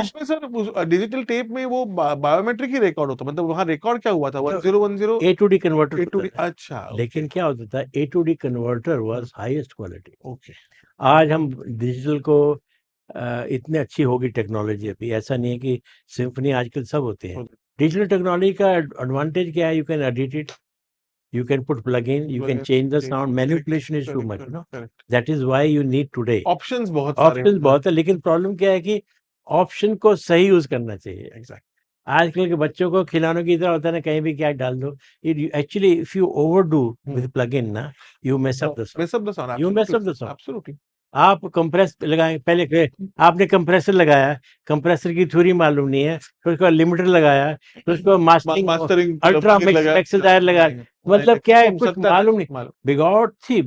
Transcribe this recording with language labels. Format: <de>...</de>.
<hi>उसमें sir digital tape में वो बायोमेट्रिक ही रिकॉर्ड होता, मतलब वहाँ रिकॉर्ड क्या हुआ था, 1010</hi> <en>A to D converter A to D,</en> <hi>होता था। अच्छा, लेकिन क्या होता था,</hi> <en>A to D converter was highest quality. Okay.</en> <hi>आज हम डिजिटल को इतने अच्छी होगी टेक्नोलॉजी, अभी ऐसा नहीं है कि सिम्फनी आजकल सब होते हैं। डिजिटल टेक्नोलॉजी का एडवांटेज क्या है,</hi> <en>you can edit it, you can put plugin, you can change the sound, manipulation is too much, you know, that is why you need today</en> <hi>options बहुत सारे options बहुत है। लेकिन प्रॉब्लम क्या है कि ऑप्शन को सही यूज करना चाहिए।</hi> <en>Exact.</en> <hi>आजकल के बच्चों को खिलौनों की तरह होता है ना, कहीं भी क्या डाल दो।</hi> <en>actually if you overdo with plugin ना, you mess up the sound,</en> <hi>you mess up the sound.</hi> <en>Absolutely.</en> <hi>आप कंप्रेस लगाए, पहले आपने कंप्रेसर लगाया, कंप्रेसर की थ्योरी मालूम नहीं है, फिर उसको लिमिटर लगाया, फिर उसको मास्टरिंग अल्ट्रा मैक्सिलायर लगाया, मतलब क्या है, कुछ मालूम नहीं।</hi>